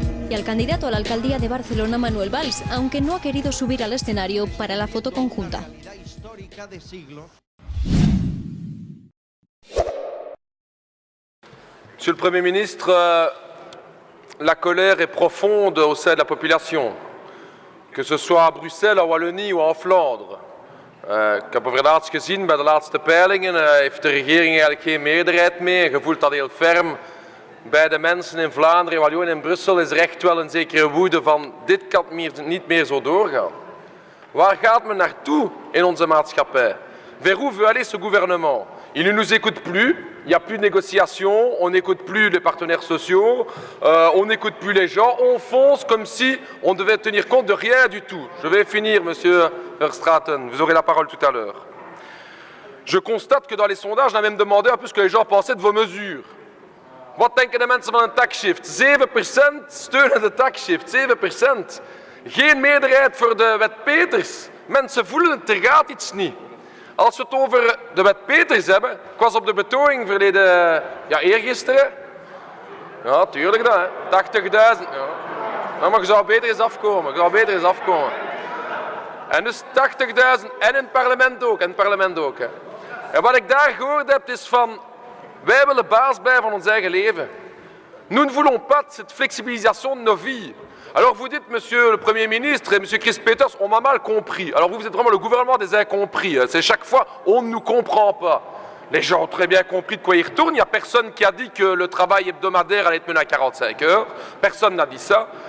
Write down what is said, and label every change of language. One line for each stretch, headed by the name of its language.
Spanish: Y al candidato a la alcaldía de Barcelona, Manuel Valls, aunque no ha querido subir al escenario para la foto conjunta.
French: Monsieur le Premier ministre, la colère est profonde au sein de la population, que ce soit à Bruxelles, en Wallonie ou en Vlaanderen.
Dutch: Ik heb over het laatst gezien, bij de laatste peilingen heeft de regering eigenlijk geen meerderheid meer. Je voelt dat heel ferm. Bij de mensen in Vlaanderen, in Wallonië en in Brussel is er echt wel een zekere woede van dit kan niet meer zo doorgaan. Waar gaat men naartoe in onze maatschappij?
French: Vers où veut aller ce gouvernement? Il ne nous écoute plus, il n'y a plus de négociations, on n'écoute plus les partenaires sociaux, on n'écoute plus les gens, on fonce comme si on devait tenir compte de rien du tout. Je vais finir, monsieur Verstraeten, vous aurez la parole tout à l'heure. Je constate que dans les sondages, on a même demandé un peu ce que les gens pensaient de vos mesures.
Dutch: Wat denken de mensen van een taxshift? 7% steunen de taxshift, 7%. Geen meerderheid voor de wet Peters. Mensen voelen het, er gaat iets niet. Als we het over de wet Peters hebben, ik was op de betoging verleden, eergisteren. Ja, tuurlijk dat, hè. 80.000. Ja, maar je zou beter eens afkomen, En dus 80.000 en in het parlement ook, hè. En wat ik daar gehoord heb is van, wij willen baas blijven van ons eigen leven.
French: Nous ne voulons pas cette flexibilisation de nos vies. Alors vous dites, monsieur le Premier ministre et monsieur Chris Peters, on m'a mal compris. Alors vous êtes vraiment le gouvernement des incompris. C'est chaque fois, on ne nous comprend pas. Les gens ont très bien compris de quoi ils retournent. Il n'y a personne qui a dit que le travail hebdomadaire allait être mené à 45 heures. Personne n'a dit ça.